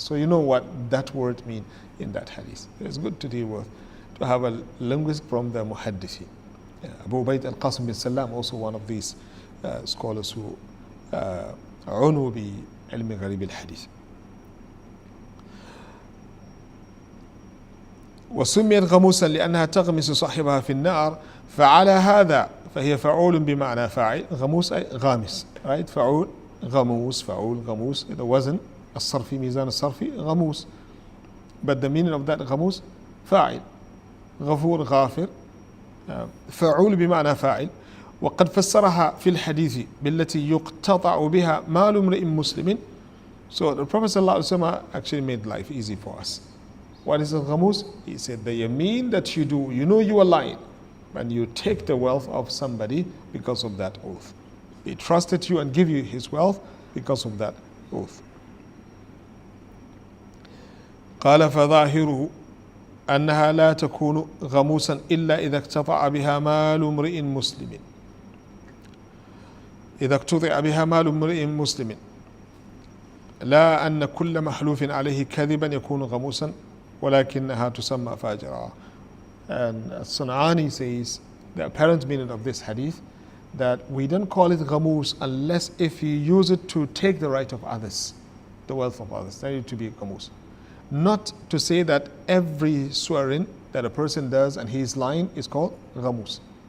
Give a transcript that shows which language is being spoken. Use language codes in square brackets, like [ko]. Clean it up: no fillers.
[en] So you know what that word means in that hadith. It's good to deal with, to have a linguist from the Muhaddithi. Abu Ubayd al-Qasim bin Salam, also one of these scholars who [ar] عنوا بعلم غريب الحديث. وسميت غموسا لأنها تغمس صاحبها في النار فعلى هذا فهي فعول بمعنى فاعل. غموس أي غامس, [en] right? [ar] فعول غموس, فعول غموس. The وزن الصرفي, ميزان الصرفي غموس. [en] But the meaning of that [ar] غموس فاعل. غفور غافر. فعول بمعنى فاعل. وقد فسرها في الحديث بالتي يقتطع بها مال امرئ مسلم. [en] So the Prophet ﷺ actually made life easy for us. What is al-ghamus? He said the yameen that you do, you know you are lying, and you take the wealth of somebody because of that oath. He trusted you and give you his wealth because of that oath. [ar] قال فظاهره أنها لا تكون غموسا إلا إذا اقتطع بها مال امرئ مسلم. إذا اقتطع بها مال امرئ مسلم لا أن كل محلوف عليه كذبا يكون غموسا ولكنها تسمى فاجرا. [en] And Sun'ani says the apparent meaning of this hadith that we don't call it ghamus unless if you use it to take the right of others, the wealth of others, then it to be ghamus. Not to say that every swearing that a person does and he is lying is called ghamus.